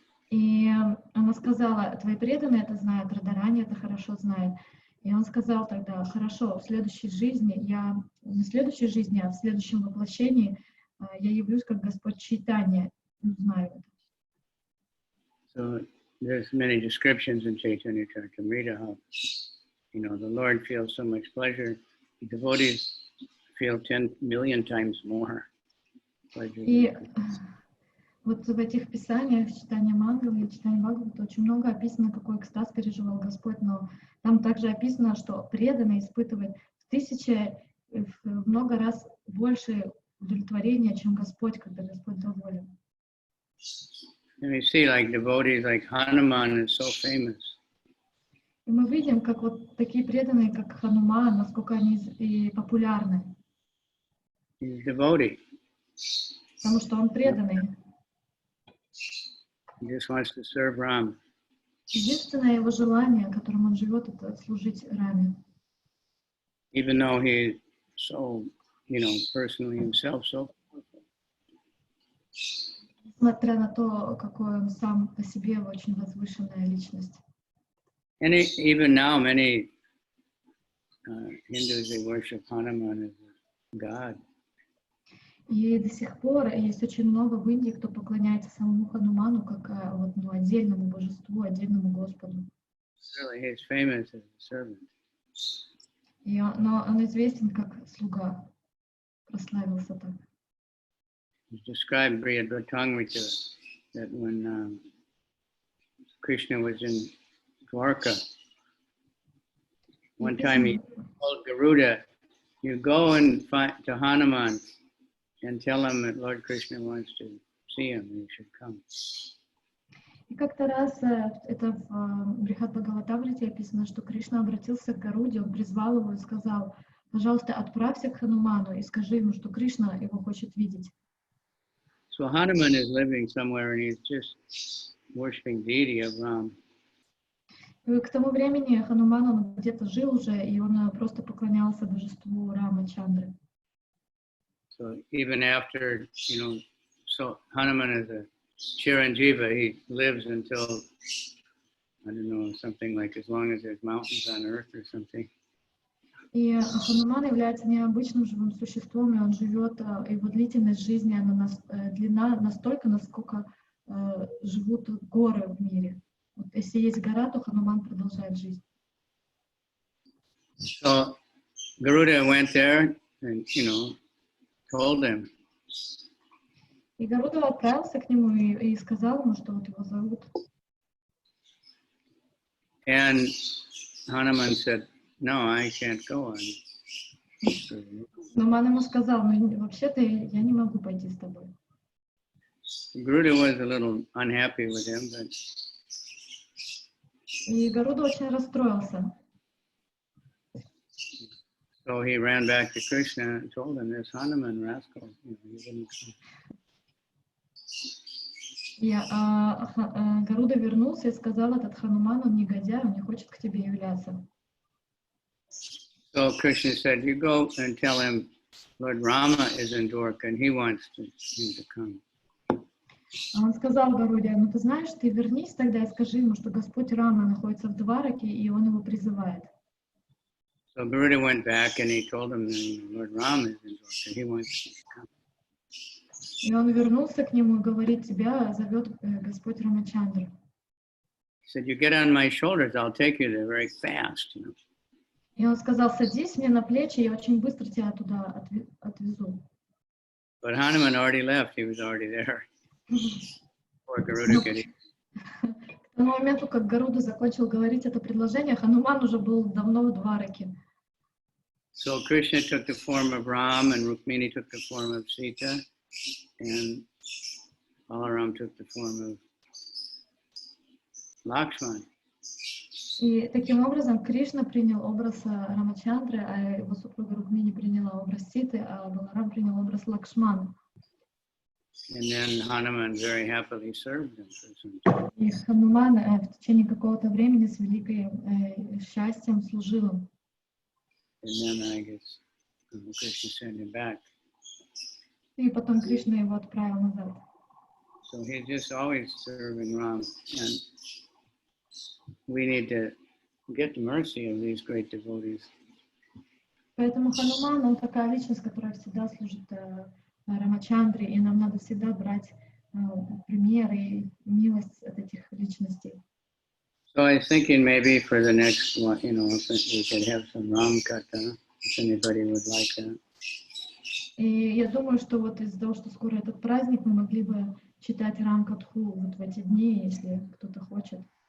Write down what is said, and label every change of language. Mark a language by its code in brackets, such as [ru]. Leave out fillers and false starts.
[ru] И она сказала, твои преданные это знают, Радharani это хорошо знает. И он сказал тогда, хорошо, в следующей жизни, не в следующей жизни, а в следующем воплощении я явлюсь как Господь Чайтанья, знаю это. [en] So there's many descriptions in Chaitanya Charitamrita how, the Lord feels so much pleasure. The devotees feel 10 million times more pleasure. [ru] И вот в этих писаниях, Чайтанья Мангала и Чайтанья Бхагавата очень много описано, какой экстаз переживал Господь, но там также описано, что преданный испытывает в много раз больше удовлетворения, чем Господь, когда Господь доволен. [en] And we see like devotees like Hanuman is so famous. [ru] И мы видим, как вот такие преданные, как Хануман, насколько они и популярны. [en] He's a devotee. [ru] Потому что он преданный. [en] He just wants to serve Ram. [ru] Единственное его желание, которым он живет, это служить Раме. [en] Even though he so, personally himself so powerful. [ru] Несмотря на то, какой он сам по себе очень возвышенная личность. [en] And even now, many Hindus, they worship Hanuman as a god. [ru] И до сих пор есть очень много в Индии, кто поклоняется самому Хануману как отдельному божеству, отдельному Господу. [en] Really, he's famous as a servant. [ru] Но он известен как слуга, прославился так. [en] It's described Brihadratangmrita that when Krishna was in Dwarka. One time he told Garuda, you go and find to Hanuman and tell him that Lord Krishna wants to see him and he should come. [ru] И как-то раз, это в Брихат-Бхагаватамрите описано, что Кришна обратился к Гаруде, он призвал его и сказал, пожалуйста, отправься к Хануману и скажи ему, что Кришна его хочет видеть. [en] So Hanuman is living somewhere and he's just worshiping deity of Ram. [ru] И к тому времени Хануман, он где-то жил уже, и он просто поклонялся божеству Рамачандры. [en] So even after, so Hanuman is a Chiranjiva, he lives until, I don't know, something like as long as there's mountains on earth or something. [ru] И Хануман является необычным живым существом, и он живет, его длительность жизни, она длина настолько, насколько живут горы в мире. Вот если есть гора, то Хануман продолжает жизнь. [en] So Garuda went there and, told him. [ru] И Гаруда отправился к нему и сказал ему, что вот его зовут. [en] And Hanuman said, no, I can't go on. [ru] Но Ман ему сказал, ну вообще-то я не могу пойти с тобой. [en] Garuda was a little unhappy with him, but [ru] И Гаруда очень расстроился. [en] So he ran back to Krishna and told him, this Hanuman rascal, he didn't come. [ru] И Гаруда вернулся и сказал, этот Хануман, он негодяй, он не хочет к тебе являться. [en] So Krishna said, you go and tell him Lord Rama is in Dwarka and he wants him to come. [ru] Он сказал Гаруде, ну ты знаешь, ты вернись тогда и скажи ему, что Господь Рама находится в Двараке, и он его призывает. [en] So Garuda went back and he told him Lord Rama is in Dwarka, he wants him to come. [ru] И он вернулся к нему и говорит, тебя зовет Господь Рамачандра. [en] He said, you get on my shoulders, I'll take you there very fast. [ru] И он сказал, садись мне на плечи, я очень быстро тебя туда отвезу. [en] But Hanuman already left, he was already there. Before Garuda could eat. [ru] К тому моменту, как Гаруда закончил говорить это предложение, Хануман уже был давно в Двараке. [en] So Krishna took the form of Ram and Rukmini took the form of Sita and Balaram took the form of Lakshmana. [ru] И таким образом Кришна принял образ Рамачандры, а его супруга Рукмини приняла образ Ситы, а Баларам принял образ Лакшмана. [en] And then Hanuman very happily served him for some time. [ru] И Хануман в течение какого-то времени с великим счастьем служил им. [en] And then I guess Krishna sent him back. [ru] И потом Кришна его отправил назад. [en] So he's just always serving Ram. And we need to get the mercy of these great devotees. [ru] Поэтому Хануман, он такая личность, которая всегда служит Рамачандре, и нам надо всегда брать пример и милость от этих личностей. [en] So I was thinking maybe for the next one, if we could have some Ram Katha, if anybody would like that. [ru] И я думаю, что вот из-за того, что скоро этот праздник, мы могли бы читать Рам-катху вот в эти дни, если кто-то хочет.